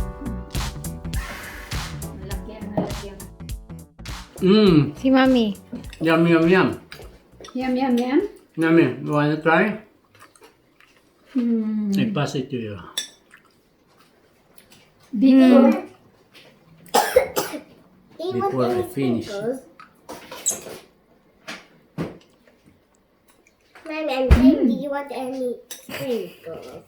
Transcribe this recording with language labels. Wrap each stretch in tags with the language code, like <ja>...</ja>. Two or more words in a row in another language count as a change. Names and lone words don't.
<es>Si Mami.</es> <en>Yum, yum, yum. Yum, yum, yum. Yummy. You want to try? I Hmm. pass it to you. Biko. Do you Before want I any finish. sprinkles? Mommy, I'm saying, do you want any sprinkles?</en>